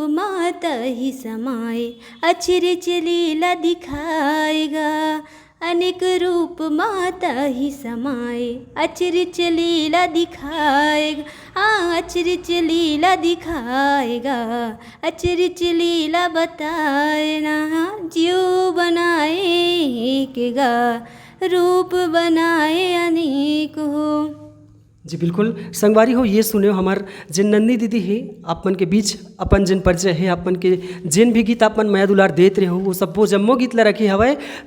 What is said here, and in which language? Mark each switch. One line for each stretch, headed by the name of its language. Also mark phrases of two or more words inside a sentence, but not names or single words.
Chhattisgarhi: माता ही समाए, अचिरच लीला दिखाएगा, अनेक रूप माता ही समाए, अचरज लीला दिखाएगा, अचरज लीला दिखाएगा, अचरज लीला बताए ना, जीव बनाए केगा, रूप बनाए अनेक हो। जी बिल्कुल संगवारी हो, ये सुने हो हमार जिन नंदी दीदी है अपन के बीच अपन जिन परिचय है, अपन के जिन भी गीत अपन माया दुलार देते रहे हो वो सब वो जम्मो गीत ला रखी हवे।